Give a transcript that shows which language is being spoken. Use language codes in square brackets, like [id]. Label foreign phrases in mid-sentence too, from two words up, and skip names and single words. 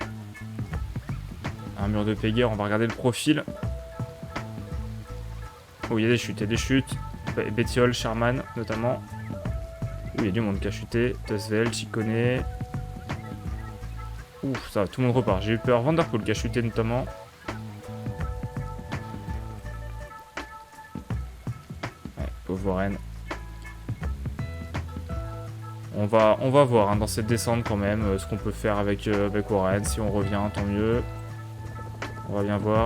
[fr] Un mur de Péguerre, on va regarder le profil. Oh il y a des chutes. Bettiol, Sherman notamment. Oh il y a du monde qui a chuté. Tusvel, Ciccone. Ouf ça va, tout le monde repart. J'ai eu peur. Van der Poel qui a chuté notamment. Ouais, pauvre Warren. On va voir hein, dans cette descente quand même ce qu'on peut faire avec Warren. Si on revient, tant mieux. On va bien voir.